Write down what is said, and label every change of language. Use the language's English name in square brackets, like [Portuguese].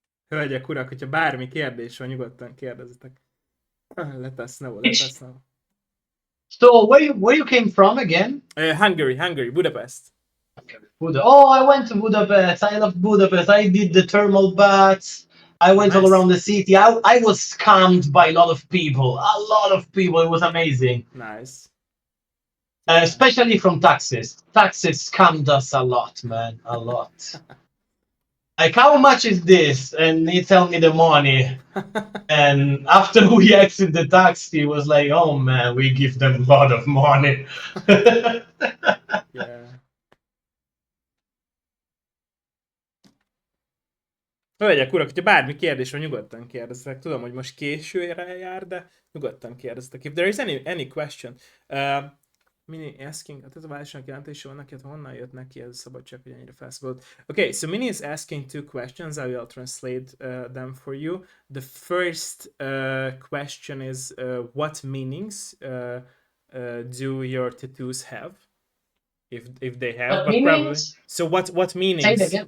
[Hungarian] Hölgyek, urak, hogyha bármi kérdés van, nyugodtan kérdezzetek. [English] Let us know. Let us know. So where you came from again? Hungary, Budapest. Oh, I went to Budapest. I love Budapest. I did the thermal baths. I went all Nice. around the city. I was scammed by a lot of people. A lot of people. It was amazing. Nice. Especially from taxis. Taxis scammed us a lot, man. A lot. Like, how much is this? And he tell me the money. And after we exit the taxi, it was like, oh man, we give them a lot of money. Yeah. [Hungarian] Hölgyek, urak, hogyha bármi kérdés van, nyugodtan kérdezzetek. Tudom, hogy most későre jár, de nyugodtan kérdezzetek. [English] If there is any question. Mini asking, [Hungarian] tehát a válságnak jelentése vannak, illetve honnan jött neki ez a szabadság, hogy ennyire felszabadult. [English] Okay, so Mini is asking two questions. I will translate them for you. The first question is, what meanings do your tattoos have? If they have, What but meanings? probably. So what meanings? Say it again.